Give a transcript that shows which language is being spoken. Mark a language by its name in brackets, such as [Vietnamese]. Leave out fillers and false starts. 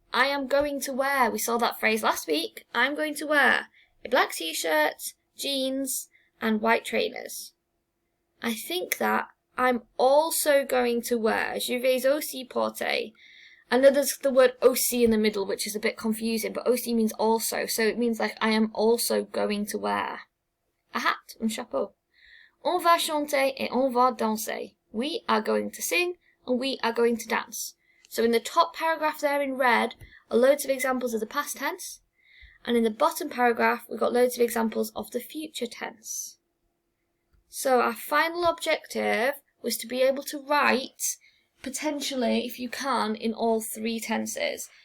[English] I am going to wear. We saw that phrase last week. I'm going to wear a black t-shirt, jeans, and white trainers. I think that I'm also going to wear. Je vais aussi porter. And then there's the word aussi in the middle, which is a bit confusing, but aussi means also. So it means like I am also going to wear a hat, un chapeau. [French] On va chanter et on va danser. [English] We are going to sing and we are going to dance. So in the top paragraph there in red are loads of examples of the past tense. And in the bottom paragraph, we've got loads of examples of the future tense. So our final objective was to be able to write, potentially, if you can, in all 3 tenses.